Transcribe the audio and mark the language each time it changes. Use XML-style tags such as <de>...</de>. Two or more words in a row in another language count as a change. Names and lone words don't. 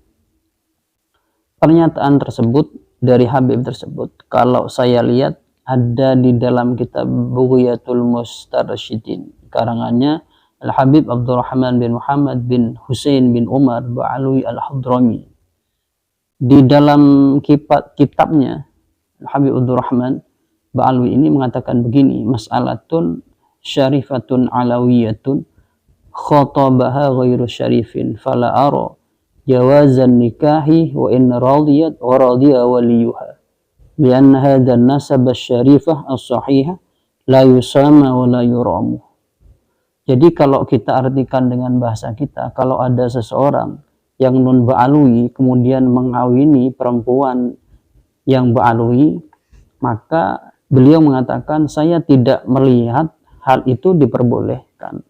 <id>Pernyataan tersebut dari Habib tersebut, kalau saya lihat ada di dalam kitab Bughyatul Mustarsyidin, karangannya Al-Habib Abdurrahman bin Muhammad bin Husain bin Umar Ba'alwi Al-Hadrami. Di dalam kitabnya Al-Habib Abdurrahman Ba'alwi ini mengatakan begini,</id> <ar>مسألة شريفة علوية خطبها غير شريف فلا أرى جواز النكاح وإن رضيت ورضي وليها لأن هذا النسب الشريفة الصحيحة لا يسامى ولا يرام.</ar> <id>Jadi kalau kita artikan dengan bahasa kita, kalau ada seseorang yang non Ba'alwi kemudian mengawini perempuan yang Ba'alwi, maka beliau mengatakan saya tidak melihat hal itu diperbolehkan.</id>